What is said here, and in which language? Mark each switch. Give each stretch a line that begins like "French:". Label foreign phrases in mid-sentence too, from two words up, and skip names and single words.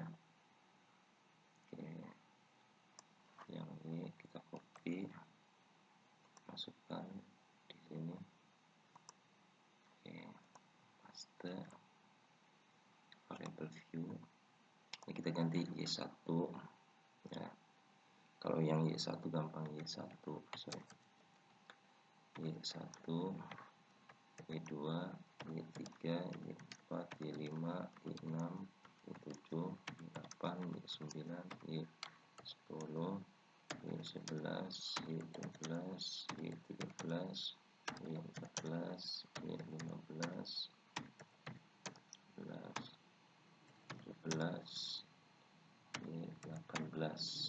Indonesian: Oke, yang y kita copy, masukkan di sini.
English: Oke, paste variable view.
Indonesian: Ini kita ganti y1 ya. Kalau yang y1 gampang, y1 sorry, y1, y2, y3, y4, y5, y6, y7, y8, y9, y10, y11, y12, y13, y14, y15, 11, 18.